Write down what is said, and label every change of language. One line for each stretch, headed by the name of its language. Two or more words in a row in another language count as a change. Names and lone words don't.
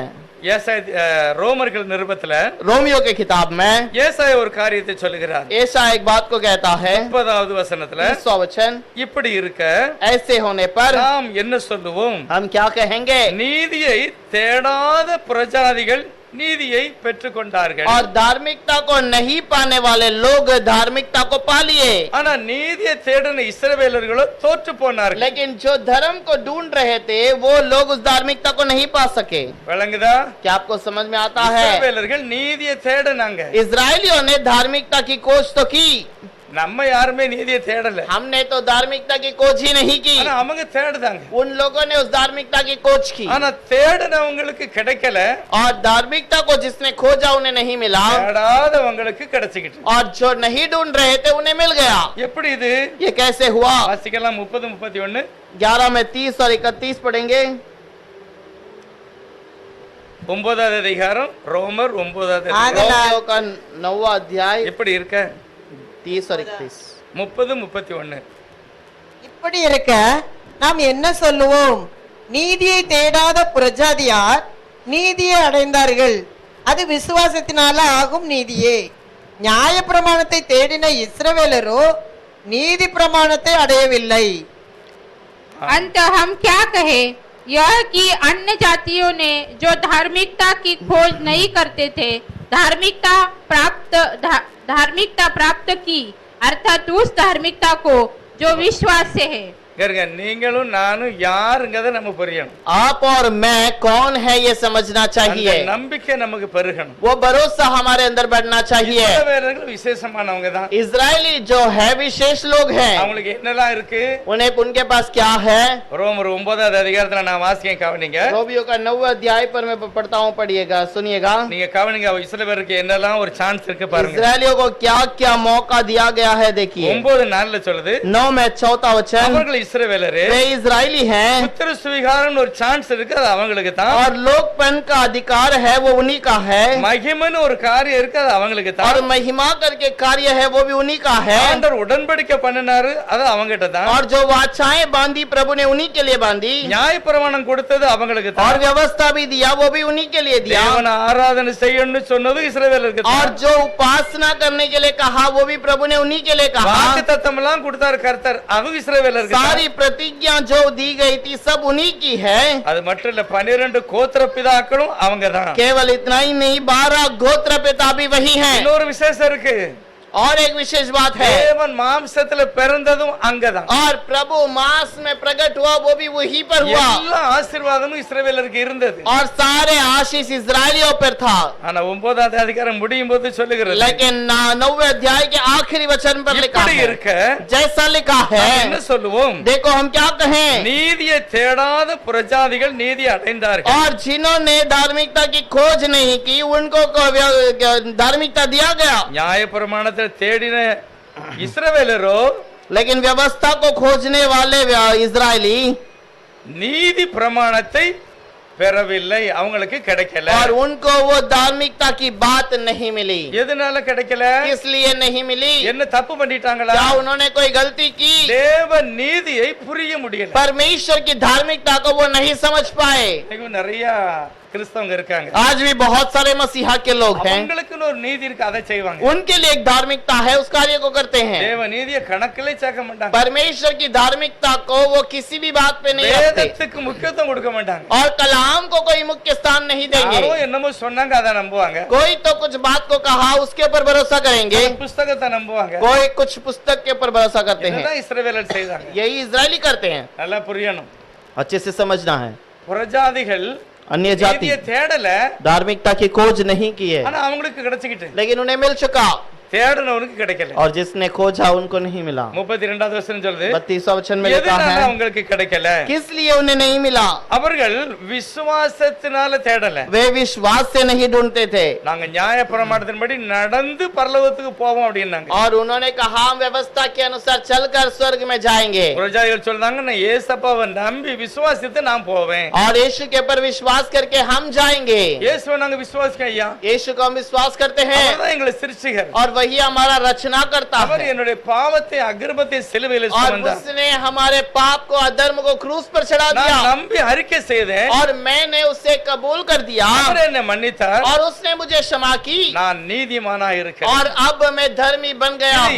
Tamil: ரோமர்கள் நிருபத்துல
Hindi: रोमियो की किताब में
Tamil: ஏசாயா ஒரு காரியத்தை சொல்லுகிறார்.
Hindi: ऐसा एक बात को कहता है
Tamil: 30வது வசனத்துல
Hindi: 30वां वचन,
Tamil: இப்படி இருக்க
Hindi: ऐसे होने पर
Tamil: நாம் என்ன சொல்லுவோம்?
Hindi: हम क्या कहेंगे?
Tamil: நீதியை தேடாத புறஜாதிகள் நீதியை பெற்றுக்கொண்டார்கள்.
Hindi: और धार्मिकता को नहीं पाने वाले लोग धार्मिकता को पा लिए,
Tamil: ஆனா நீதியை தேடின இஸ்ரவேலர்களோ தோற்று போனார்கள்.
Hindi: लेकिन जो धर्म को ढूंढ रहे थे वो लोग उस धार्मिकता को नहीं पा सके।
Tamil: விளங்குதா?
Hindi: क्या आपको समझ में आता है?
Tamil: இஸ்ரவேலர்கள் நீதியை தேடினாங்க.
Hindi: इजरायलियों ने धार्मिकता की खोज तो की,
Tamil: நம்ம யாருமே நீதியை தேடல.
Hindi: हमने तो धार्मिकता की खोज ही नहीं की,
Tamil: ஆனா அவங்க தேடுதாங்க.
Hindi: उन लोगों ने उस धार्मिकता की खोज की।
Tamil: ஆனா தேடினவங்களுக்கு கிடைக்கல,
Hindi: और धार्मिकता को जिसने खोजा उन्हें नहीं मिला,
Tamil: தேடாதவங்களுக்கு கிடைச்சிக்கிட்டு.
Hindi: और जो नहीं ढूंढ रहे थे उन्हें मिल गया।
Tamil: எப்படி இது?
Hindi: ये कैसे हुआ?
Tamil: வாசிக்கலாம் 30 31
Hindi: 11 में 30 और 31 पढ़ेंगे।
Tamil: 9வது அதிகாரம் ரோமர் 9வது
Hindi: रोमियो का 9वां अध्याय
Tamil: எப்படி இருக்க?
Hindi: 30 और 31।
Tamil: 30 31 இப்படி இருக்க நாம் என்ன சொல்லுவோம்? நீதியை தேடாத புறஜாதியார் நீதியை அடைந்தார்கள், அது விசுவாசத்தினால ஆகும் நீதியே. நியாய பிரமாணத்தை தேடின இஸ்ரவேலரோ நீதி பிரமாணத்தை அடையவில்லை.
Hindi: अंत हम क्या कहे? यह कि अन्य जातियों ने जो धार्मिकता की खोज नहीं करते थे धार्मिकता प्राप्त की, अर्थात उस धार्मिकता को जो विश्वास से है।
Tamil: நீங்களும் நானும் யாருங்கறத நம்ம புரியணும்.
Hindi: आप और मैं कौन है ये समझना
Tamil: அந்த
Hindi: चाहिए।
Tamil: நம்பிக்கை நமக்கு பெருகணும்.
Hindi: वो भरोसा हमारे अंदर बढ़ना चाहिए।
Tamil: இஸ்ரவேலர்கள் விசேஷமானவங்க தான்.
Hindi: इजरायली जो है विशेष लोग हैं,
Tamil: அவங்களுக்கு என்னலாம் இருக்கு?
Hindi: उनके पास क्या है?
Tamil: ரோமர் 9வது அதிகாரத்துல நான் வாசிக்கிறேன், கவனிங்க.
Hindi: रोमियो का 9वां अध्याय पर मैं पढ़ता हूँ, पढ़िएगा, सुनिएगा।
Tamil: நீங்க கவனிங்க, இஸ்ரவேலருக்கு என்னலாம் ஒரு சான்ஸ் இருக்கு பாருங்க.
Hindi: इजरायलियों को क्या क्या मौका दिया गया है देखिए।
Tamil: 9:4 சொல்லுது,
Hindi: 9 में 4वां वचन,
Tamil: அவர்கள் இஸ்ரவேலரே,
Hindi: वे इजरायली हैं
Tamil: புத்திர சுவிகாரம்னு ஒரு சான்ஸ் இருக்கு, அது அவங்களுக்கு தான்.
Hindi: और लोकपन का अधिकार है वो उन्हीं का है,
Tamil: மகிமைன்னு ஒரு காரியம் இருக்கு, அது அவங்களுக்கு
Hindi: और
Tamil: தான்.
Hindi: महिमा करके कार्य है वो भी उन्हीं का है,
Tamil: ஆண்டவர் உடன்படிக்கை பண்ணினாரு, அது அவங்ககிட்ட தான்.
Hindi: और जो वाचाएं बांधी प्रभु ने उन्हीं के लिए बांधी,
Tamil: நியாயப்பிரமாணம் கொடுத்தது அவங்களுக்கு
Hindi: और
Tamil: தான்.
Hindi: व्यवस्था भी दिया वो भी उन्हीं के लिए दिया,
Tamil: தேவனை ஆராதனை செய்யணும்னு சொன்னது இஸ்ரவேலருக்கு
Hindi: और
Tamil: தான்.
Hindi: जो उपासना करने के लिए कहा वो भी प्रभु ने उन्हीं के लिए कहा,
Tamil: வாக்குத்தத்தம் எல்லாம் கொடுத்தாரு கர்த்தர், அது இஸ்ரவேலருக்கு தான்.
Hindi: सारी प्रतिज्ञा जो दी गई थी सब उन्हीं की है।
Tamil: அது மட்டும் இல்ல, 12 கோத்திர பிதாக்களும் அவங்க தான்.
Hindi: केवल इतना ही नहीं, 12 गोत्र पिता भी वही हैं।
Tamil: இன்னொரு விசேஷம் இருக்கு,
Hindi: और एक विशेष बात है,
Tamil: தேவன் மாம்சத்துல பிறந்ததும் அங்கதான்.
Hindi: और प्रभु मांस में प्रकट हुआ वो भी वहीं पर हुआ,
Tamil: எல்லா ஆசீர்வாதமும் இஸ்ரவேலருக்கு இருந்தது.
Hindi: और सारे आशीष इजरायलियों पर था।
Tamil: ஆனா 9வது அதிகாரம் முடியும் போது சொல்லுகிறது,
Hindi: लेकिन 9वें अध्याय के आखिरी वचन पर लिखा
Tamil: இப்படி
Hindi: है,
Tamil: இருக்க
Hindi: जैसा लिखा
Tamil: நாம்
Hindi: है,
Tamil: என்ன சொல்லுவோம்?
Hindi: देखो हम क्या कहें,
Tamil: நீதியை தேடாத புறஜாதிகள் நீதி அடைந்தார்கள்.
Hindi: और जिन्होंने धार्मिकता की खोज नहीं की उनको धार्मिकता दिया गया,
Tamil: நியாயப்பிரமாணத்தை தேடின இஸ்ரவேலரோ
Hindi: लेकिन व्यवस्था को खोजने वाले इजरायली
Tamil: நீதி பிரமாணத்தை பெறவில்லை, அவங்களுக்கு கிடைக்கல.
Hindi: और उनको वो धार्मिकता की बात नहीं मिली।
Tamil: எதனால கிடைக்கல?
Hindi: इसलिए नहीं मिली,
Tamil: என்ன தப்பு பண்ணிட்டாங்களா?
Hindi: क्या उन्होंने कोई गलती की?
Tamil: தேவ நீதியை புரிய முடியல.
Hindi: परमेश्वर की धार्मिकता को वो नहीं समझ पाए।
Tamil: இன்னைக்கு நிறைய கிறிஸ்தவங்க இருக்காங்க,
Hindi: आज भी बहुत सारे मसीहा के लोग हैं,
Tamil: அவங்களுக்குன்னு ஒரு நீதி இருக்கு, அதை செய்வாங்க.
Hindi: उनके लिए एक धार्मिकता है, उस कार्य को करते हैं।
Tamil: தேவ நீதியை கணக்கிலே சேர்க்க மாட்டாங்க.
Hindi: परमेश्वर की धार्मिकता को वो किसी भी बात पे नहीं रखते,
Tamil: வேதத்துக்கு முக்கியத்துவம் கொடுக்க மாட்டாங்க.
Hindi: और कलाम को कोई मुख्य स्थान नहीं देंगे।
Tamil: யாரோ என்னமோ சொன்னாங்க, அதை நம்புவாங்க.
Hindi: कोई तो कुछ बात को कहा उसके ऊपर भरोसा करेंगे,
Tamil: புஸ்தகத்தை நம்புவாங்க.
Hindi: कोई कुछ पुस्तक के ऊपर भरोसा करते हैं।
Tamil: இதுதான் இஸ்ரவேலர் செய்தாங்க.
Hindi: यही इजरायली करते हैं,
Tamil: நல்லா புரியணும்.
Hindi: अच्छे से समझना है।
Tamil: புறஜாதிகள்
Hindi: अन्य जाति
Tamil: நீதியை தேடல,
Hindi: धार्मिकता की खोज नहीं की है,
Tamil: ஆனா அவங்களுக்கு கிடைச்சிக்கிட்டு.
Hindi: लेकिन उन्हें मिल चुका।
Tamil: தேடனவனுக்கு கிடைக்கல.
Hindi: और जिसने खोजा उनको नहीं मिला।
Tamil: 32வது வசனம் சொல்லுது
Hindi: 32वां वचन में लिखा
Tamil: எதனால
Hindi: है
Tamil: அவங்களுக்கு கிடைக்கல?
Hindi: किस लिए उन्हें नहीं मिला?
Tamil: அவர்கள் விசுவாசத்தினால தேடல.
Hindi: वे विश्वास से नहीं ढूंढते थे
Tamil: நாங்க நியாயப்பிரமாணத்தின்படி நடந்து பரலோகத்துக்கு போவோம் அப்படின்னாங்க.
Hindi: और उन्होंने कहा हम व्यवस्था के अनुसार चलकर स्वर्ग में जाएंगे।
Tamil: பிரஜாதிகள் சொல்றாங்க நான் ஏசப்பாவை நம்பி விசுவாசித்து நான் போவேன்.
Hindi: और यीशु के ऊपर विश्वास करके हम जाएंगे।
Tamil: இயேசுவை நாங்க விசுவாசிக்க ஐயா.
Hindi: यीशु को हम विश्वास करते हैं
Tamil: அவர்தான் எங்களை சிருஷ்டிகர்.
Hindi: और वही हमारा रचना करता
Tamil: அவர்
Hindi: है
Tamil: என்னுடைய பாவத்தை அக்கிரமத்தை சிலுவையில்
Hindi: और
Tamil: சுமந்தார்.
Hindi: उसने हमारे पाप को अधर्म को क्रूस पर चढ़ा
Tamil: நான்
Hindi: दिया
Tamil: நம்பி அறிக்கை செய்தேன்.
Hindi: और मैंने उसे कबूल कर दिया
Tamil: அவர் என்னை மன்னித்தார்.
Hindi: और उसने मुझे क्षमा की
Tamil: நான் நீதிமானாய் இருக்கிறேன்.
Hindi: और अब मैं धर्मी बन गया
Tamil: இது